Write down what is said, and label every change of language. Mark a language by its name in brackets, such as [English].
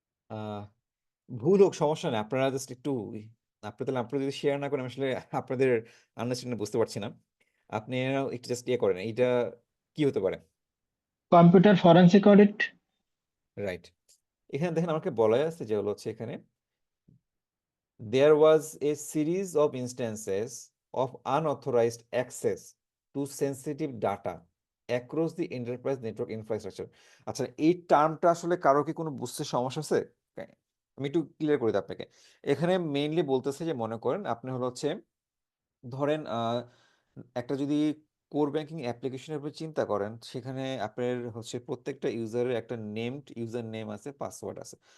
[Bangla] আহ, ভুল হোক সমস্যা নেই, আপনারা জাস্ট একটু আপনারা যদি শেয়ার না করেন আসলে আপনাদের আন্ডারস্ট্যান্ডিং বুঝতে পারছি না। আপনি একটু জাস্ট ইয়ে করেন, এইটা কি হতে পারে? Computer forensic audit. রাইট। এখানে দেখেন আমাকে বলাই আছে যে হলো হচ্ছে এখানে [English] there was a series of instances of unauthorized access to sensitive data across the enterprise network infrastructure. [Bangla] আচ্ছা, এই টার্মটা আসলে কারো কি কোনো বুঝতে সমস্যা আছে? Okay, আমি একটু ক্লিয়ার করে দিই আপনাকে। এখানে মেইনলি বলতেছে যে মনে করেন আপনি হলো হচ্ছে ধরেন একটা যদি কোর ব্যাংকিং অ্যাপ্লিকেশনের উপর চিন্তা করেন, সেখানে আপনার হচ্ছে প্রত্যেকটা ইউজারের একটা নেমড ইউজার নেম আছে, পাসওয়ার্ড আছে।